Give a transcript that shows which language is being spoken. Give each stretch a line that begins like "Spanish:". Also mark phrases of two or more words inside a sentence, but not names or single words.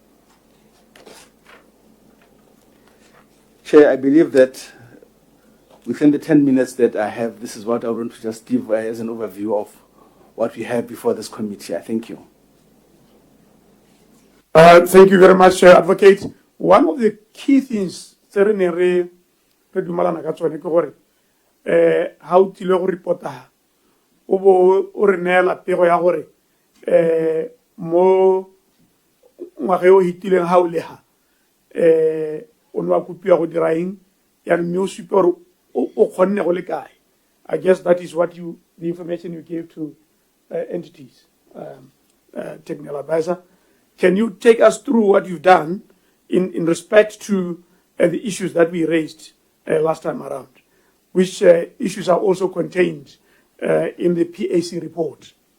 English: Chair, I believe that within the 10 minutes that I have, this is what I want to just give as an overview of what we have before this committee. I thank you. Thank you very much, Advocate. One of the key things, how to report
Tswana: o bo o re neela pego ya gore mo ngwaga o hitileng ha o le ha o no a kopiwa go dira eng ya mme o supe gore o kgonne go le kae.
English: I guess that is what the information you gave to entities, technical advisor. Can you take us through what you've done in respect to the issues that we raised last time around, which issues are also contained in the PAC report?